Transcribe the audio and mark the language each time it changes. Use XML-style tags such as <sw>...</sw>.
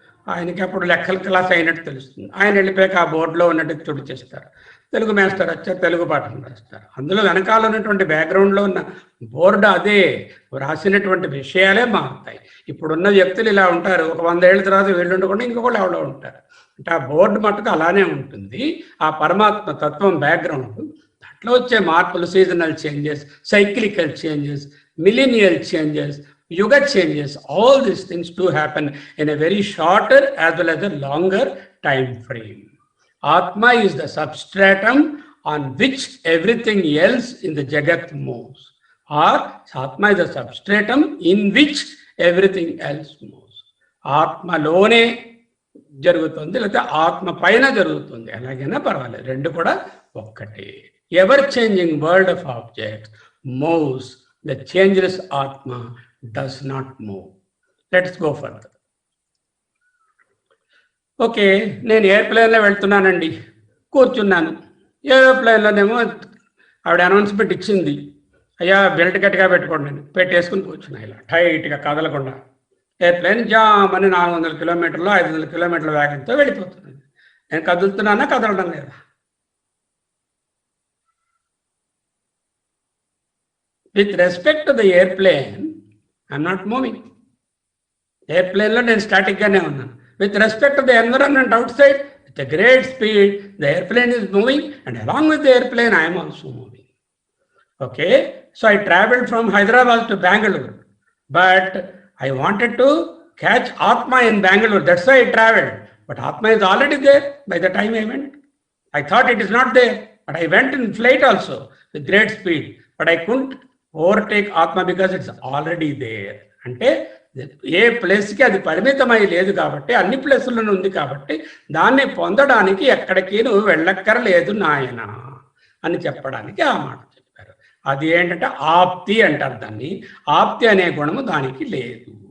<te>ఆయనకి అప్పుడు లెక్కల క్లాస్ అయినట్టు తెలుస్తుంది. ఆయన వెళ్ళిపోయాక ఆ బోర్డులో ఉన్నట్టు తుడిచేస్తారు. తెలుగు మాస్టర్ వచ్చారు, తెలుగు పాఠం రాస్తారు. అందులో వెనకాల ఉన్నటువంటి బ్యాక్గ్రౌండ్లో ఉన్న బోర్డు అదే, రాసినటువంటి విషయాలే మారుతాయి. ఇప్పుడున్న వ్యక్తులు ఇలా ఉంటారు, ఒక 100 ఏళ్ళ తర్వాత వీళ్ళు ఉండకుండా ఇంకొకళ్ళు ఎవరో ఉంటారు. అంటే ఆ బోర్డు మట్టుకు అలానే ఉంటుంది. ఆ పరమాత్మ తత్వం</te> <en>background,</en> <te>దాంట్లో వచ్చే మార్పులు,</te> <en>Seasonal changes, cyclical changes, millennial changes, Yuga changes, all these things do happen in a very shorter as well as a longer time frame. Atma is the substratum on which everything else in the Jagat moves. Or Atma is the substratum in which everything else moves.</en> <te>Atma lone జరుగుతుంది, లేకపోతే ఆత్మ పైన జరుగుతుంది, ఎలాగైనా పర్వాలేదు, రెండు కూడా ఒక్కటే.</te> <en>Ever changing world of objects moves. The changeless Atma does not move. Let's go further.</en> <te>Okay, నేను ఎయిర్ప్లేన్లో వెళ్తున్నానండి, కూర్చున్నాను. ఏరోప్లేన్లోనేమో ఆవిడ అనౌన్స్మెంట్ ఇచ్చింది, అయ్యా బెల్ట్ గట్టిగా పెట్టుకోండి. పెట్టేసుకుని కూర్చున్నా ఇలా టైట్గా కదలకుండా. ఎయిర్ప్లేన్ జామని 400 కిలోమీటర్లు 500 కిలోమీటర్ల వేగంతో వెళ్ళిపోతుంది. నేను కదులుతున్నానా, కదలడం లేదా?</te> <en>With respect to the airplane I'm not moving.</en> <te>ఎయిర్ప్లేన్లో నేను స్టాటిక్గానే ఉన్నాను.</te> <en>With respect to the environment outside, with a great speed, the airplane is moving, and along with the airplane, I am also moving. Okay, so I traveled from Hyderabad to Bangalore, but I wanted to catch Atma in Bangalore. That's why I traveled. But Atma is already there by the time I went. I thought it is not there, but I went in flight also with great speed. But I couldn't overtake Atma because it's already there.</en> <te>అంటే ఏ ప్లేస్కి అది పరిమితమై లేదు కాబట్టి, అన్ని ప్లేసులను ఉంది కాబట్టి దాన్ని పొందడానికి ఎక్కడికి నువ్వు వెళ్ళక్కర్లేదు నాయన అని చెప్పడానికి ఆ మాట చెప్పారు. అది ఏంటంటే ఆప్తి అంటారు దాన్ని. ఆప్తి అనే గుణము దానికి లేదు.</te>